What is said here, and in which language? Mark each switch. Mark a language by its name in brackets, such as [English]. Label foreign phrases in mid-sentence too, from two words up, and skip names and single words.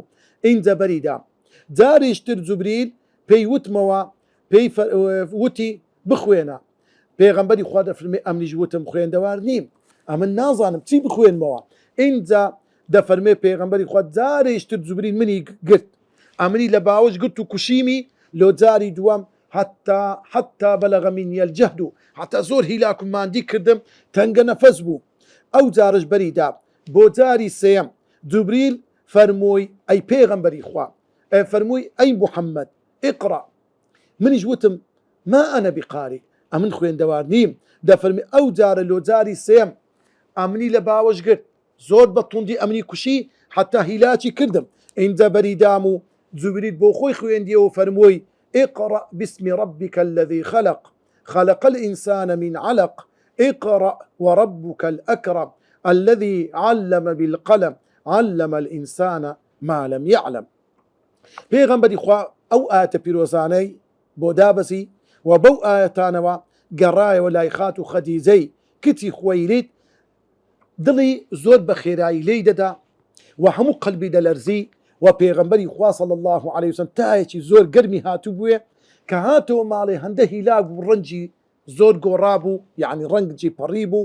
[Central Kurdish] ئینجا بەریدا جاریشتر جوبریل پێی وتمەوە پێی وتی بخوێنە. پێغەمبەری خوا دەفەرمێ ئەمریش وتم خوێندەوار نیم، ئەمن نازانم چی بخوێنمەوە. ئینجا دەفەرمێ پێغەمبەری خوا جارێشتر جوبریل منی گرت، ئەمری لە باوش گرت و کوشیمی لۆ جاری دووەم [Arabic] حتى بلغ مني الجهد، [Central Kurdish] حتى زۆر هیلاک و ماندی کردم تەنگە نەفەس بوو. ئەو جارش بەریدا بۆ جاری سێم جوبریل فەرمووی ئەی پێغەمبەری خوا، فەرمووی ئەی محەممەد ئیقڕە. منیش وتم [Arabic] ما ئەنە بقاری، [Central Kurdish] ئەمن خوێندەوار نیم. دەفەرمی ئەو جارە لۆ جاری سێم ئەمنی لە باوەش گرت زۆر بە توندی ئەمنی کوشی حتى هیلاکی کردم. ئینجا بەریدام و جوبریل بۆ خۆی خوێندیەوە فەرمووی [Arabic] اقرأ باسم ربك الذي خلق الإنسان من علق اقرأ وربك الأكرم الذي علم بالقلم علم الإنسان ما لم يعلم. [Central Kurdish] پێغەمبەری خوا ئەو ئاەتە پیرۆزانەی بۆ دابەسی و بەو ئاەتانەوە گەڕایەوە لای خات و خەدیجەی کچی خوەیلید، دڵی زۆر بە خێرایی لێی دەدا و هەموو قەلبی دەلەرزی و پێغەمبەری خوا [Arabic] صلی الله عليه وسلم [Central Kurdish] تایەکی زۆر گەرمی هاتوو بووێ کە هاتەوە ماڵێ هەندە هیلاک بوو ڕەنجی زۆر گۆڕا بوو، یعنی ڕەنگی پەڕی بوو.